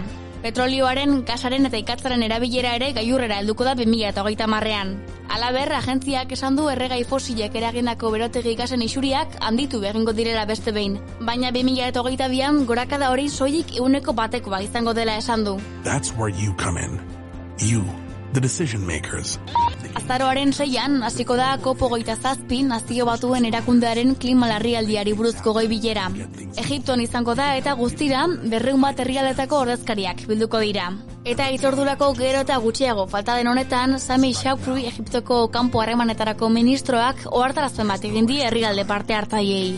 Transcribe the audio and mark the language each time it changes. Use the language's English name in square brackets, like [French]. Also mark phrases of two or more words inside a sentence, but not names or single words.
[Basque] Petrolioaren, gasaren eta ikatzaren erabilera ere gailurrera helduko da 2030ean. Halaber, agentziak esan du erregai fosilek eragindako berotegi gasen isuriak handitu egingo direla beste behin. Baina 2022an gorakada hori soilik 1%koa izango dela esan du. [English] That's where you come in. You, the decision makers. [Basque] Azaroaren 6an hasiko da COP27 Nazio Batuen erakundearen klima larrialdiari buruzko goi bilera. Egipton izango da eta guztira 200 herrialdetako ordezkariak bilduko dira. Eta itzordurako gero eta gutxiago falta den honetan, Sami Shoukry Egiptoko kanpo harremanetarako ministroak ohartarazpen bat egin die herrialde parte hartzaileei.